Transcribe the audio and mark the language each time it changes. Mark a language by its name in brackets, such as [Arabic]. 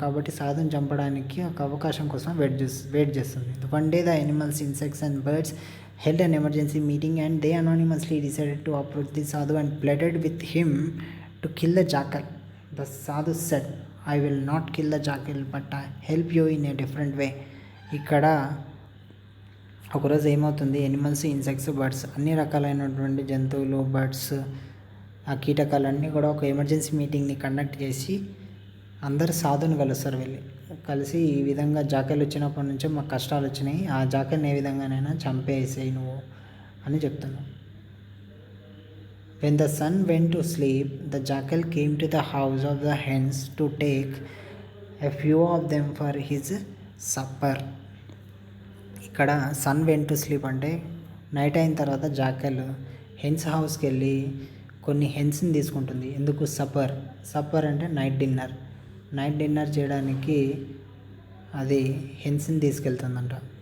[Telugu] కాబట్టి సాధుని చంపడానికి ఒక అవకాశం కోసం వెయిట్ చేస్తుంది. [English] One day the animals, insects and birds held an emergency meeting and they anonymously decided to approach the sadhu and pleaded with him to kill the jackal. The sadhu said, I will not kill the jackal but I help you in a different way. [Telugu] ఇక్కడ ఒకరోజు ఏమవుతుంది, animals, insects, birds అన్ని రకాలైనటువంటి జంతువులు, birds, ఆ కీటకాలన్నీ కూడా ఒక ఎమర్జెన్సీ మీటింగ్ని కండక్ట్ చేసి అందరు సాధుని కలుస్తారు. కలిసి ఈ విధంగా జాకెల్ వచ్చినప్పటి నుంచే మాకు కష్టాలు వచ్చినాయి, ఆ జాకెల్ని ఏ విధంగానైనా చంపేసేయి నువ్వు అని చెప్తున్నావు. [English] When the sun went to sleep, the jackal came to the house of the hens to take a few of them for his supper. [Telugu] ఇక్కడ [English] sun went to sleep [Telugu] అంటే నైట్ అయిన తర్వాత జాకెల్ హెన్స్ హౌస్కి వెళ్ళి కొన్ని హెన్స్ని తీసుకుంటుంది. ఎందుకు, supper అంటే నైట్ డిన్నర్ చేయడానికి అది హెన్స్ని తీసుకెళ్తుందంట.